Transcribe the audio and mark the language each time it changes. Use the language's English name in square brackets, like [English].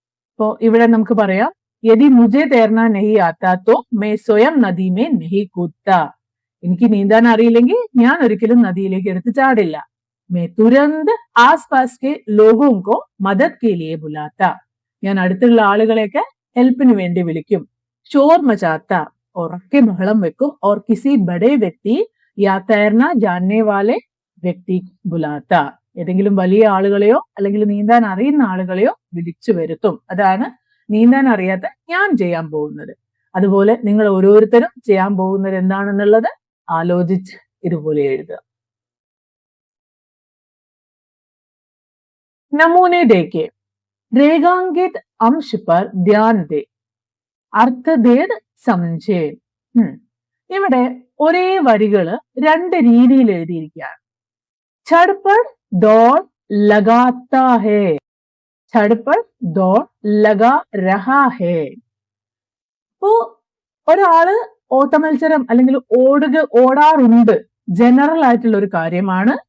[Malayalam] അപ്പോ ഇവിടെ നമുക്ക് പറയാം, [Hindi] यदि मुझे तैरना नहीं आता तो मैं स्वयं नदी में नहीं कूदता. [Malayalam] എനിക്ക് നീന്താൻ അറിയില്ലെങ്കിൽ ഞാൻ ഒരിക്കലും നദിയിലേക്ക് എടുത്ത് ചാടില്ല. [Hindi] मैं तुरंत आसपास के लोगों को मदद के लिए बुलाता. [Malayalam] ഞാൻ അടുത്തുള്ള ആളുകളെയൊക്കെ ഹെൽപ്പിന് വേണ്ടി വിളിക്കും. [Hindi] शोर मचाता, [Malayalam] ഉറക്കെ ബഹളം വെക്കും. [Hindi] और किसी बड़े व्यक्ति या तैरना जानने वाले व्यक्ति बुलाता. [Malayalam] ഏതെങ്കിലും വലിയ ആളുകളെയോ അല്ലെങ്കിൽ നീന്താൻ അറിയുന്ന ആളുകളെയോ വിളിച്ചു വരുത്തും. അതാണ് നീന്താൻ അറിയാത്ത ഞാൻ ചെയ്യാൻ പോകുന്നത്. അതുപോലെ നിങ്ങൾ ഓരോരുത്തരും ചെയ്യാൻ പോകുന്നത് എന്താണെന്നുള്ളത് ആലോചിച്ച് ഇതുപോലെ എഴുതുക. [Hindi] नमूने देखे. रेखांकित अंश पर ध्यान दे. അർത്ഥഭേദ സമഞ്ചേ. [Malayalam] ഇവിടെ ഒരേ വരികള് രണ്ട് രീതിയിൽ എഴുതിയിരിക്കുകയാണ്. [Hindi] ഛഡ്പഡ് ദോഡ് ലഗാത്താ ഹേ. ഛഡ്പഡ് ദോഡ് ലഗാ രഹാ ഹേ. [Malayalam] അപ്പോ ഒരാള് ഓട്ടമത്സരം അല്ലെങ്കിൽ ഓടാറുണ്ട്, ജനറൽ ആയിട്ടുള്ള ഒരു കാര്യമാണ്.